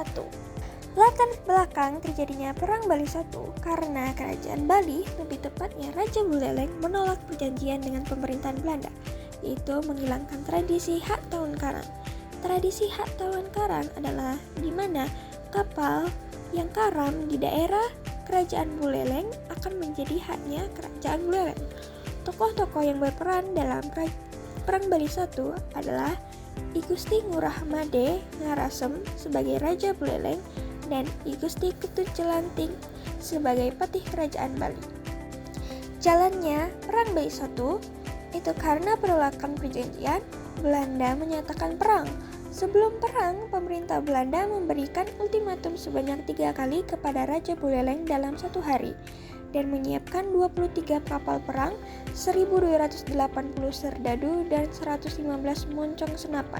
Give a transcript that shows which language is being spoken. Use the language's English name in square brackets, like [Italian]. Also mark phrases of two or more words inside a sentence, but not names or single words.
[Indonesian] Latar belakang terjadinya Perang Bali 1 karena Kerajaan Bali, lebih tepatnya Raja Buleleng, menolak perjanjian dengan pemerintahan Belanda, yaitu menghilangkan tradisi hak tawon karang. Tradisi hak tawon karang adalah di mana kapal yang karam di daerah Kerajaan Buleleng akan menjadi haknya Kerajaan Buleleng. Tokoh-tokoh yang berperan dalam Perang Bali 1 adalah I Gusti Ngurah Made Ngarasem sebagai Raja Buleleng dan I Gusti Ketut Jelantik sebagai Patih Kerajaan Bali. Jalannya Perang Bali 1 itu karena penolakan perjanjian, Belanda menyatakan perang. Sebelum perang, pemerintah Belanda memberikan ultimatum sebanyak 3 kali kepada Raja Buleleng dalam 1 hari dan menyiapkan 23 kapal perang, 1.280 serdadu, dan 115 moncong senapan.